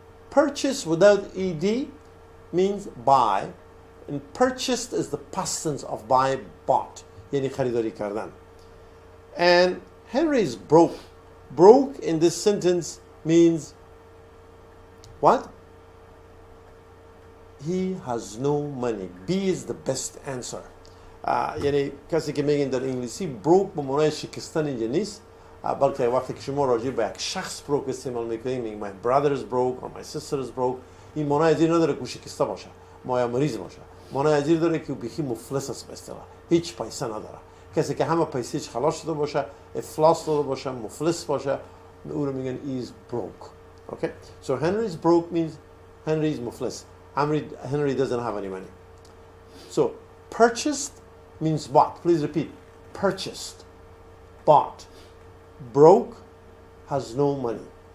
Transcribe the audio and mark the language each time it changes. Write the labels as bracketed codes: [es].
[en] Purchase without ed means buy, and purchased is the past tense of buy, bought. [fa] یعنی خریداری کردن. [en] And Henry is broke. Broke in this sentence means what? He has no money. B is the best answer. [fa] یعنی کسی که میگن در انگلیسی broke به معنای شکستن اینجا نیست، بلکه وقتی که شما راجع به یک شخص broke استعمال میکنید، میگن [en] my brother is broke [fa] or my sister is broke، این معنای از این نداره که شکسته باشه، یا مریض باشه. معنای از این داره که بیخی مفلس است، به اصطلاح هیچ پیسه نداره. کسی که همه پیسه‌اش خلاص شده باشه، افلاس داده باشه، مفلس باشه، او رو میگن [en] he is broke. Okay? So Henry is broke means Henry is مفلس. Henry doesn't have any money. So purchased means bought. Please repeat. Purchased, bought. Broke, has no money.